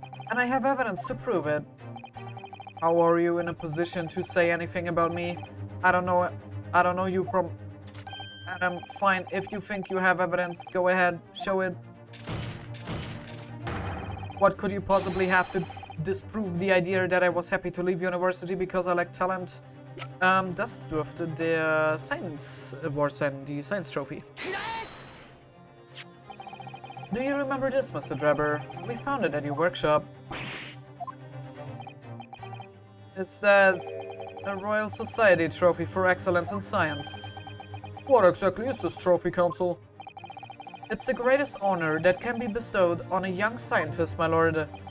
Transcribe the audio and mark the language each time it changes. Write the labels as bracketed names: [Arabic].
[English] And I have evidence to prove it. How are you in a position to say anything about me? I don't know you from Adam. Fine, if you think you have evidence, go ahead, show it. What could you possibly have to disprove the idea that I was happy to leave university because I lack talent. [German] Das dürfte der Science Award sein, die Science Trophy. [English] Do you remember this, Mr. Drebber? We found it at your workshop. It's the Royal Society Trophy for Excellence in Science. What exactly is this trophy, Counsel? It's the greatest honor that can be bestowed on a young scientist, my lord.